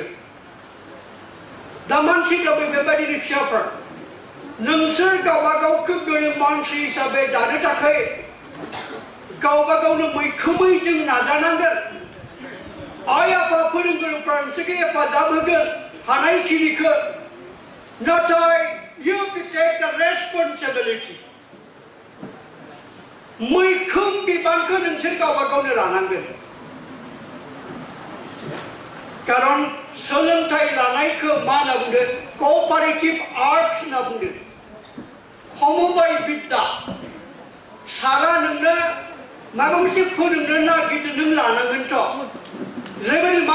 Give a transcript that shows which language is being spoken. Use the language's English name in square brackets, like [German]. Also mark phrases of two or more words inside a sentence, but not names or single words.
[Bodo] दा मानसिफ्राबो बेबायदिनो फिसाफोर नोंसोर गावबा गावखौ गोरों मानसि हिसाबै दानो थाखाय गावबा गावनो मैखोमै जों नाजानांगोन आइ आफा फोरोंगुरुफ्रा नोंसोरखौ हेफाजाब होगोन हानायखिनिखौ नाथाय [English] you to take the responsibility [Bodo] मैखोम बिबानखौ नोंसोर गावबा गावनो लानांगोन खारन सोलोंथाइ लानायखौ मा होनना बुंदों [English] cooperative art [Bodo] होनना बुंदों समबाय बिद्या सारा नोंनो माबा मोनसे फोरोंनो नागिरदों नों लानांगोनथ' जेरैबायदि मा